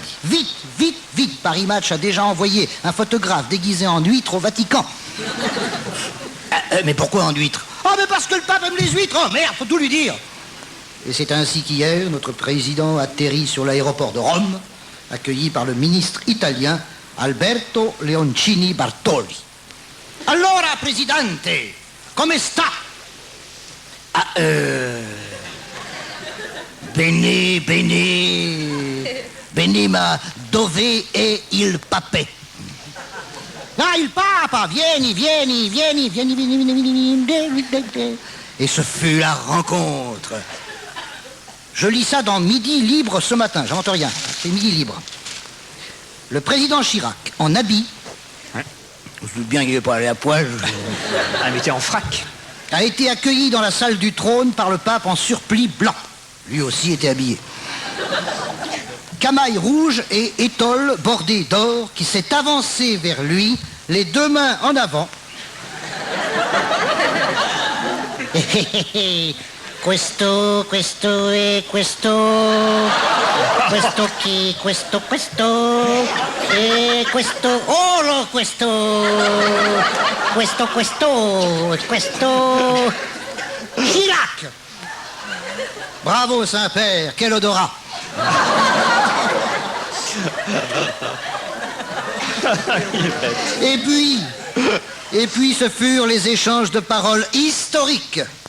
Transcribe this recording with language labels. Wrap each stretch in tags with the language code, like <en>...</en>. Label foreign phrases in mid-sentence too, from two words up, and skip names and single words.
<fr>Vite, vite, vite, Paris Match a déjà envoyé un photographe déguisé en huître au Vatican. Mais pourquoi en huître? Oh, mais parce que le pape aime les huîtres. Oh, merde, faut tout lui dire. Et c'est ainsi qu'hier, notre président atterrit sur l'aéroport de Rome, accueilli par le ministre italien Alberto Leoncini Bartoli.</fr> <it>Allora, presidente, come sta? Bene, bene. Bene, ma dove è il papè? Ah, il papa, vieni.</it> <fr>Et ce fut la rencontre. Je lis ça dans Midi Libre ce matin, j'invente rien, c'est Midi Libre. Le président Chirac, en habit, je me doute bien qu'il n'est pas allé à poil, invité en frac, a été accueilli dans la salle du trône par le pape en surplis blanc. Lui aussi était habillé. Camaille rouge et étole bordée d'or qui s'est avancé vers lui, les deux mains en avant.</fr> <it>Questo e questo chi, questo e questo, oh no, questo Chirac.</it> <fr>Bravo Saint-Père, quel odorat. Et puis ce furent les échanges de paroles historiques.</fr>